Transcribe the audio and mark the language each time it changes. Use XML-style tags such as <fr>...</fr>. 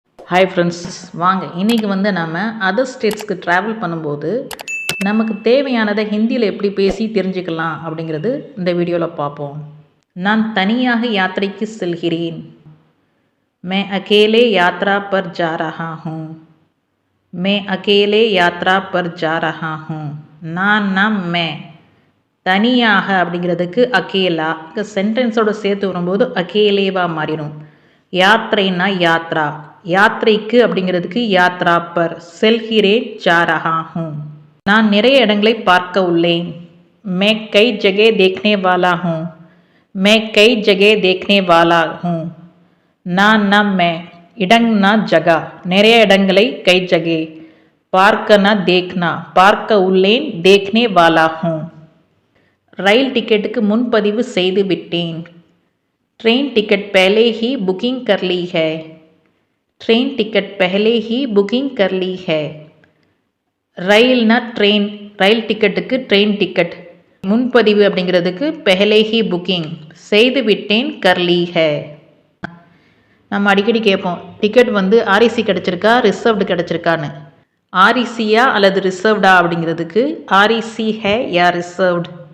<ta>Hi friends, வாங்க இன்றைக்கி நம்ம அதர் ஸ்டேட்ஸ்க்கு ட்ராவல் பண்ணும்போது நமக்கு தேவையானதை ஹிந்தியில் எப்படி பேசி தெரிஞ்சுக்கலாம் அப்படிங்கிறது இந்த வீடியோவில் பார்ப்போம். நான் தனியாக யாத்திரைக்கு செல்கிறேன்.</ta> <hi>मैं अकेले यात्रा पर जा रहा हूँ. मैं अकेले यात्रा पर जा रहा हूँ.</hi> <ta>நான் मैं தனியாக அப்படிங்கிறதுக்கு அகேலா சென்டென்ஸோடு சேர்த்து வரும்போது அகேலேவா மாறிடும். யாத்திரைன்னா யாத்ரா, யாத்திரைக்கு அப்படிங்கிறதுக்கு</ta> <hi>யாத்ரா பர்,</hi> <ta>செல்கிறேன்</ta> <hi>ஜா ரஹா ஹூம்.</hi> <ta>நான் நிறைய இடங்களை பார்க்க உள்ளேன்.</ta> <hi>मैं कई जगह देखने वाला हूँ. मैं कई जगह देखने वाला हूँ.</hi> <ta>நான் मैं இடங்னா ஜகா, நிறைய இடங்களை</ta> <hi>கை ஜகே,</hi> <ta>பார்க்கனா தேக்னா, பார்க்க உள்ளேன்,</ta> <hi>தேக்னே வாலா ஹூம்.</hi> <ta>ரயில் டிக்கெட்டுக்கு முன்பதிவு செய்து விட்டேன்.</ta> <hi>ट्रेन टिकट पहले ही बुकिंग कर ली है. ट्रेन टिकट पहले ही बुकिंग कर ली है.</hi> <ta>ரயில்னா ட்ரெயின், ரயில் டிக்கெட்டுக்கு ட்ரெயின் டிக்கெட், முன்பதிவு அப்படிங்கிறதுக்கு</ta> <hi>பெஹலே ஹி புக்கிங்,</hi> <ta>செய்து விட்டேன்</ta> <hi>கர்லி ஹே.</hi> <ta>நம்ம அடிக்கடி கேட்போம், டிக்கெட் ஆர்இசி கிடச்சிருக்கா ரிசர்வ்டு கிடச்சிருக்கான்னு. ஆர்இசியா அல்லது ரிசர்வ்டா அப்படிங்கிறதுக்கு</ta> <hi>ஆர்இசி ஹே யா ரிசர்வ்டு.</hi>